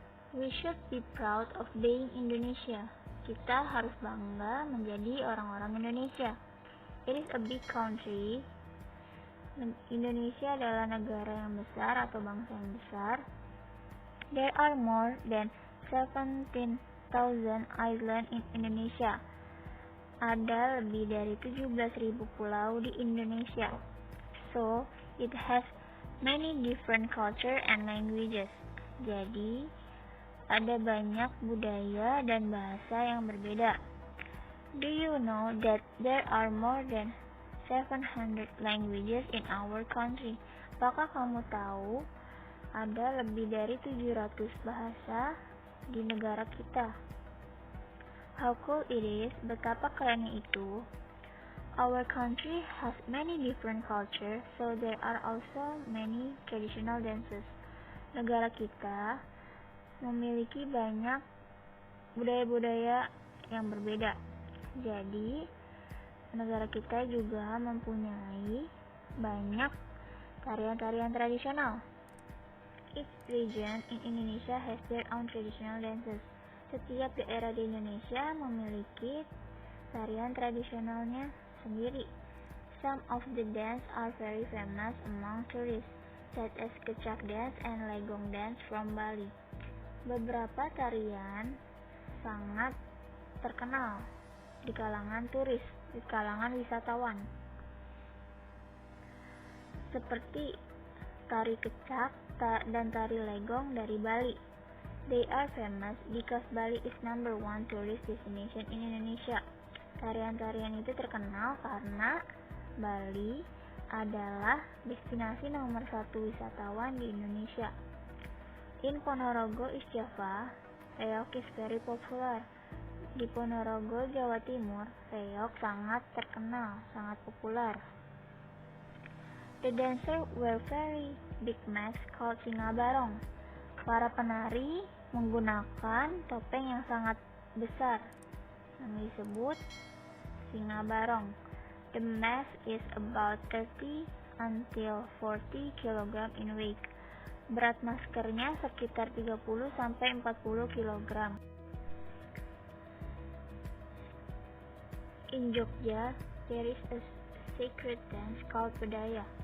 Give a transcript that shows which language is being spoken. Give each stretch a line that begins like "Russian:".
English: We should be proud of being Indonesia.
Indonesian: Kita harus bangga menjadi orang-orang Indonesia.
English: It is a big country.
Indonesian: Indonesia adalah negara yang besar atau bangsa yang besar.
English: There are more than 17,000 islands in Indonesia.
Indonesian: Ada lebih dari 17.000 pulau di Indonesia.
English: So, it has many different culture and languages.
Indonesian: Jadi, ada banyak budaya dan bahasa yang berbeda.
English: Do you know that there are more than 700 languages in our country?
Indonesian: Apakah kamu tahu ada lebih dari 700 bahasa di negara kita?
English: How cool it is,
Indonesian: betapa kerennya itu.
English: Our country has many different culture, so there are also many traditional dances.
Indonesian: Negara kita memiliki banyak budaya-budaya yang berbeda. Jadi, negara kita juga mempunyai banyak tarian-tarian tradisional.
English: Each region in Indonesia has their own traditional dances.
Indonesian: Setiap daerah di Indonesia memiliki tarian tradisionalnya sendiri.
English: Some of the dance are very famous among tourists, such as Kecak dance and Legong dance from Bali.
Indonesian: Beberapa tarian sangat terkenal di kalangan turis, di kalangan wisatawan. seperti tari kecak dan tari legong dari Bali.
English: They are famous because Bali is number one tourist destination in Indonesia.
Indonesian: Tarian-tarian itu terkenal karena Bali adalah destinasi nomor 1 wisatawan di Indonesia.
English: In Ponorogo, East Java, reog is very popular.
Indonesian: Di Ponorogo, Jawa Timur, reog sangat terkenal, sangat populer.
English: The dancers wear very big masks called singa barong.
Indonesian: Para penari menggunakan topeng yang sangat besar yang disebut singa barong.
English: The mask is about 30 until 40 kg in weight.
Indonesian: Berat maskernya sekitar 30 sampai 40 kg.
English: In Jogja, there is a sacred dance called bedaya.